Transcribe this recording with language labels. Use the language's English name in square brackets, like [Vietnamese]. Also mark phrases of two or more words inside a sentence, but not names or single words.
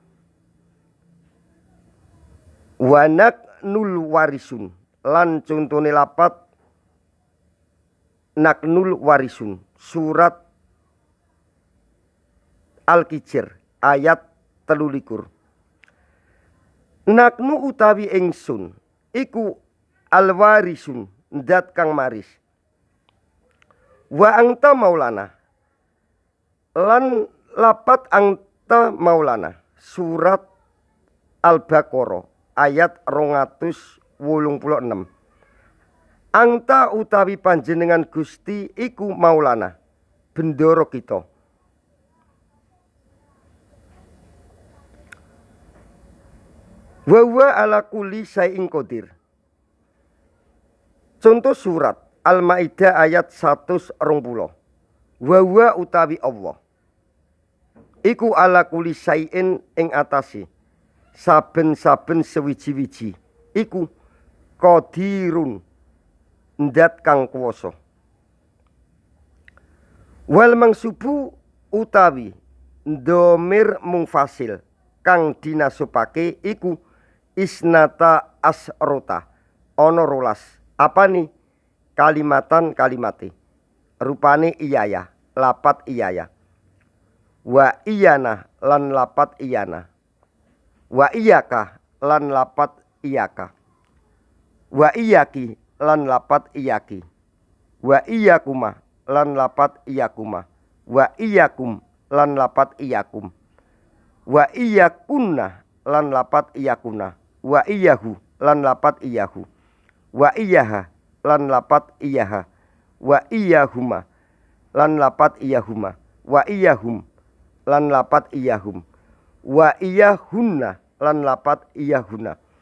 [Arabic] Wa naknul warisun [Javanese] lan contone lapat [Arabic] naknul warisun [Javanese] surat Al-Kijr ayat 23. Naknu utawi ingsun iku alwarisun ndat kang maris. [Arabic] Wa anta maulana [Javanese] lan lapat [Arabic] anta maulana [Javanese] surat Al-Baqarah ayat 286. Angta utawi panjenengan Gusti iku maulana bendoro kita. [Arabic] Wa ala kulli syai'in qadir. [Javanese] Contoh surat Al-Maidah ayat 120. Wa utawi Allah iku [Arabic] ala kulli syai'in [Javanese] ing atase saben-saben sewiji-wiji iku qadirun ndat kang kuwasa. [Arabic] Wal mangsubu [Javanese] utawi domir mungfasil kang dinasupake iku [Arabic] isnata asrota [Javanese] ono rolas apane kalimatan kalimate rupane iyaya lapat [Arabic] iyaya wa iyana [Javanese] lan lapat [Arabic] iyana wa iyaka [Javanese] lan lapat [Arabic] iyaka wa iyaki [Javanese] lan lapat [Arabic] iyaki wa iyakuma [Javanese] lan lapat [Arabic] iyakuma wa iyakum [Javanese] lan lapat [Arabic] iyakum wa iyakunna [Javanese] lan lapat [Arabic] iyakuna wa iyahu [Javanese] lan lapat [Arabic] iyahu, wa iyaha [Javanese] lan lapat [Arabic] iyaha, wa iyahuma [Javanese] lan lapat [Arabic] iyahuma, wa iyahum [Javanese] lan lapat [Arabic] iyahum, wa iyahunna [Javanese] lan lapat iyahuna.